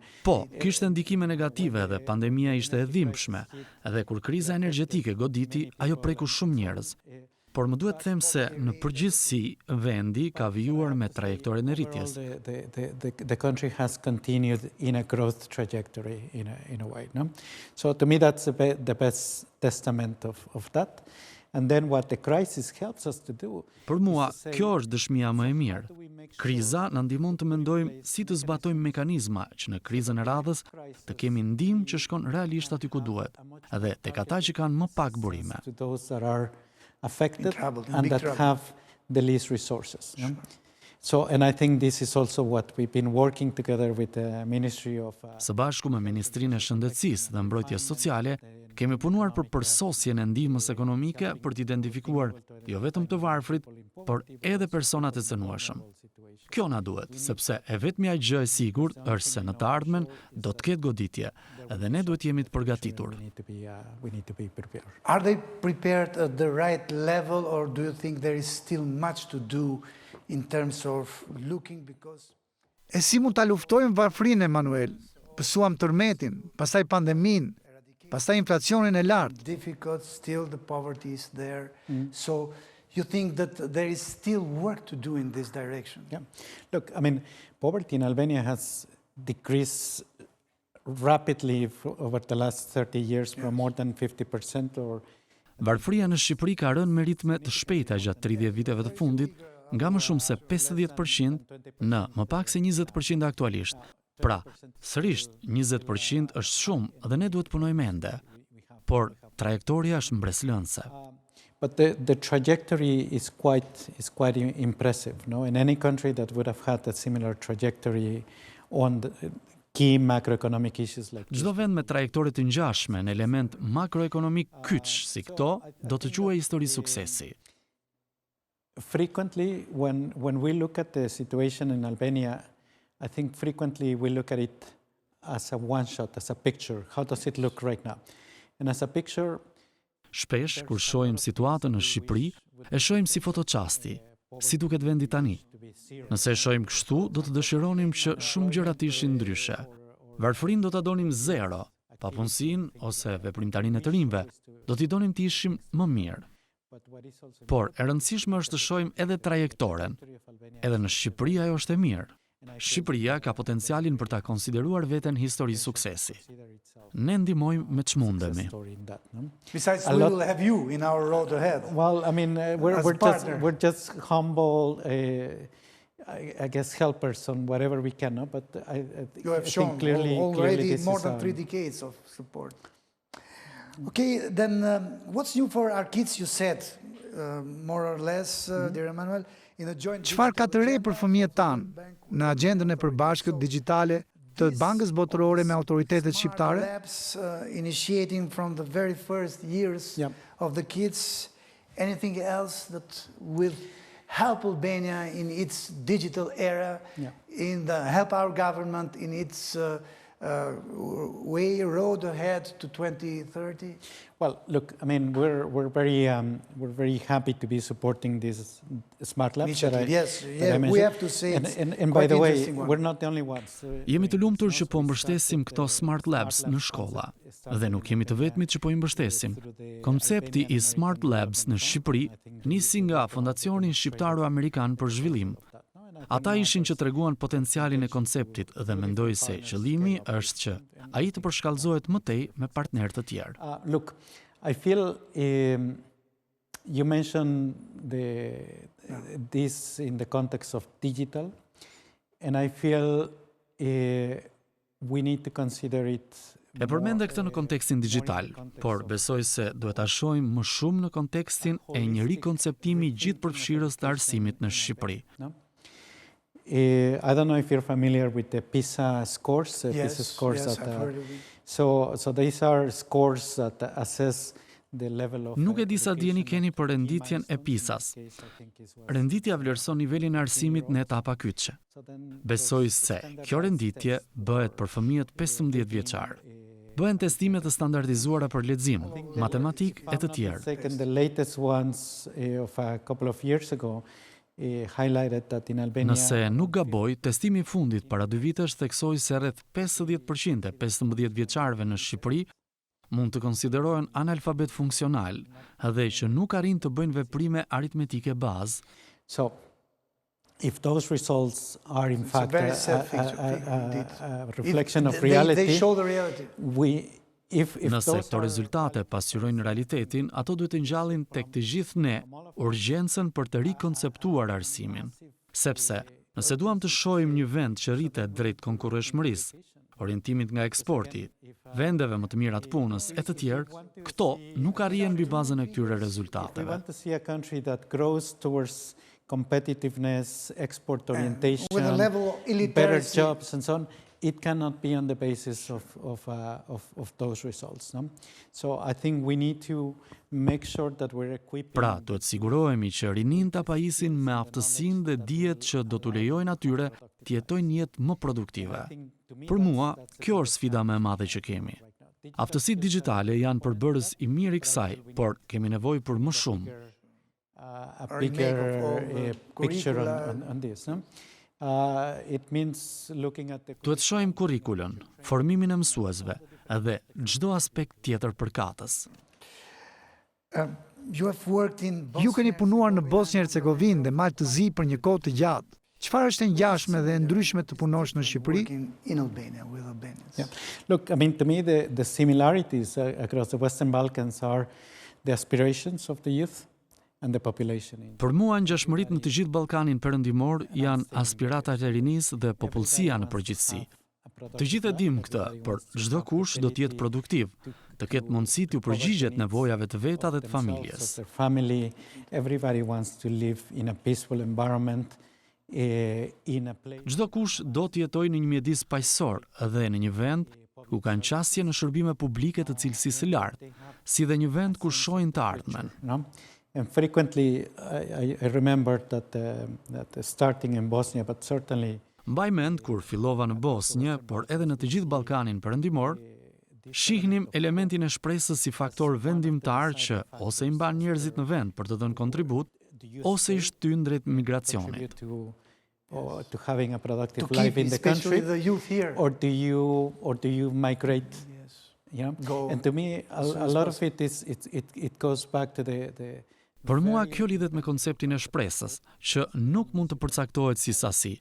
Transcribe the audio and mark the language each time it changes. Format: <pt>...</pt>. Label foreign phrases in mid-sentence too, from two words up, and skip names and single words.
<sq>Po, kishte ndikime negative dhe pandemia ishte e dhimbshme, dhe kur kriza energjetike goditi, ajo preku shumë njerëz. Por më duhet të them se në përgjithësi vendi ka vijuar me trajektoren e rritjes.</sq> <en>The country has continued in a growth trajectory in a way, no? So to me that's the best testament of that. And then what the crisis helps us to do.</en> <sq>Për mua, kjo është dëshmia më e mirë. Kriza na ndihmon të mendojmë si të zbatojmë mekanizma që në krizën e radhës të kemi ndihmë që shkon realisht aty ku duhet, edhe tek ata që kanë më pak burime.</sq> <en>To those that are affected in and big that trouble. have the least resources. No? So, and I think this is also what we've been working together with the Ministry of...</en> <sq>Së bashku me Ministrinë e Shëndetësisë dhe Mbrojtjes Sociale, kemi punuar për përsosjen e ndihmës ekonomike për të identifikuar jo vetëm të varfrit, por edhe personat e cënueshëm. Kjo na duhet, sepse e vetmja gjë e sigurt është se në të ardhmen do të ketë goditje, dhe ne duhet jemi të përgatitur.</sq> <en>We need to be prepared. Are they prepared at the right level, or do you think there is still much to do in terms of looking, because...</en> <sq>E si mund ta luftojmë varfrinë, Emanuel? Pësuam tërmetin, pastaj pandemin, pastaj inflacionin e lartë.</sq> <en>Difficult, still the poverty is there. So you think that there is still work to do in this direction? Yeah. Look, I mean, poverty in Albania has decreased rapidly over the last 30 years from more than 50% or...</en> <sq>Varfëria në Shqipëri ka rënë me ritme të shpejta gjatë 30 viteve të fundit, nga më shumë se 50% në më pak se 20% aktualisht. Pra, sërish 20% është shumë dhe ne duhet punojmë ende, por trajektoria është mbreslënëse.</sq> <en>But the trajectory is quite impressive, no? In any country that would have had a similar trajectory on the key macroeconomic issues like this.</en> <sq>Çdo vend me trajektorë të ngjashme në element makroekonomik kyç si këto do të quajë histori suksesi.</sq> <en>Frequently, when we look at the situation in Albania, I think frequently we look at it as a one-shot, as a picture. How does it look right now? And as a picture...</en> <sq>Shpesh, kur shohim situatën në Shqipëri, e shohim si fotoqasti, si duket vendi tani. Nëse e shohim kështu, do të dëshironim që shumë gjërat ishin ndryshe. Varfërinë do ta donim zero, papunësinë ose veprimtarinë e të rinjve, do t'i donim të ishim më mirë. Por e rëndësishme është të shohim edhe trajektoren. Edhe në Shqipëri ajo është e mirë. Shqipëria ka potencialin për ta konsideruar veten histori suksesi. Ne ndihmojmë me ç'mundemi.</sq> <en>Besides, we will have you in our road ahead. Well, I mean, we're just humble, I guess, helpers on whatever we can, no? But You have shown already more than 3 decades of support. Okay, then what's new for our kids, you said, more or less, dear Emanuel, in a joint...</en> <sq>Çfarë ka të re për fëmijët tanë në agjendën e përbashkët digjitale të Bankës Botërore me autoritetet shqiptare?</sq> <en>Labs, initiating from the very first years of the kids, anything else that will help Albania in its digital era, in the help our government in its way road ahead to 2030? Well, look, I mean, we're very happy to be supporting these smart labs. Yes, that I we have to say and by the way, we're not the only ones.</en> <sq>Jemi të lumtur që po mbështesim këto</sq> <en>smart labs</en> <sq>në shkolla. Dhe nuk jemi të vetmit që po i mbështesim. Koncepti i</sq> <en>smart labs</en> <sq>në Shqipëri nisi nga Fondacioni Shqiptaro-Amerikan për Zhvillim. Ata ishin që treguan potencialin e konceptit dhe mendoj se qëllimi është që ai të përshkallëzohet më tej me partnerë të tjerë.</sq> <en>Look, I feel you mentioned this in the context of digital, and I feel we need to consider it.</en> <sq>E përmende këtë në kontekstin digjital, por besoj se duhet ta shohim më shumë në kontekstin e një rikonceptimi gjithëpërfshirës të arsimit në Shqipëri.</sq> <en>I don't know if you're familiar with the Pjesa scores. Yes, Pjesa scores yes, I've heard of it. So these are scores that assess the level of.</en> <sq>Nuk e di sa dieni keni për renditjen e Pjesas. Renditja vlerëson nivelin e arsimit në etapa kyçe. Besoj se kjo renditje bëhet për fëmijët 15 vjeçar. Bëhen testime të standardizuara për lexim, matematik e të tjerë.</sq> <en>The latest ones of a couple of years ago highlighted that in Albania.</en> <sq>Nëse nuk gaboj, testimi i fundit para 2 vitesh theksoi se rreth 50% e 15 vjeçarëve në Shqipëri mund të konsiderohen analfabet funksional dhe që nuk arrin të bëjnë veprime aritmetike bazë.</sq> <en>So, if those results are in fact a reflection of reality, they show the reality.</en> <sq>Nëse këto rezultate pasqyrojnë realitetin, ato duhet të ngjallin tek të gjithë ne urgjencën për të rikonceptuar arsimin. Sepse, nëse duam të shohim një vend që rritet drejt konkurreshmërisë, orientimit nga eksporti, vendeve më të mira të punës e të tjerë, këto nuk arrihen mbi bazën e këtyre rezultateve.</sq> <en>Competitiveness, export orientation, with a level of better illiteracy. jobs and so on, it cannot be on the basis of those results. No? So I think we need to make sure that we're equipping.</en> <sq>Pra, duhet sigurohemi që rinin ta pajisin me aftësinë dhe dijet që do t'u lejojnë atyre të jetojnë jetë më produktive. Për mua, kjo është sfida më e madhe që kemi. Aftësitë digjitale janë përbërës i mirë i kësaj, por kemi nevojë për më shumë.</sq> <en>A bigger picture on this. No? It means looking at the.</en> <sq>Duhet shohim kurrikulën, formimin e mësuesve dhe çdo aspekt tjetër përkatës. Ju keni punuar në Bosnjë-Hercegovinë dhe Malë të Zi për një kohë të gjatë. Çfarë është e ngjashme dhe e ndryshme të punosh në Shqipëri?</sq> <en>In Albania, with Albanians. Yeah. Look, I mean, to me, the similarities across the Western Balkans are the aspirations of the youth and the population.</en> <sq>Për mua ngjashmëritë në të gjithë Ballkanin perëndimor janë aspiratat e rinisë dhe popullsia në përgjithësi. Të gjithë e dim këtë, por çdo kush do të jetë produktiv, të ketë mundësi të përgjigjet nevojave të veta dhe të familjes.</sq> <en>Family, everybody wants to live in a peaceful environment.</en> <sq>Çdo kush do të jetojë në një mjedis paqësor dhe në një vend ku kanë qasje në shërbime publike të cilësisë së lartë, si dhe një vend ku shohin të ardhmen. No?</sq> <en>And frequently I remember that starting in Bosnia, but certainly</en> <sq>Mbaj mend kur fillova në Bosnjë, por edhe në të gjithë Ballkanin perëndimor, shihnim elementin e shpresës si faktor vendimtar që ose i mban njerëzit në vend për të dhënë kontribut, ose i shtyn drejt migracionit.</sq> <en>To having a productive life in the country, or do you migrate? Yeah. And to me, a lot of it goes back to the.</en> <sq>Për mua kjo lidhet me konceptin e shpresës, që nuk mund të përcaktohet si sasi.</sq>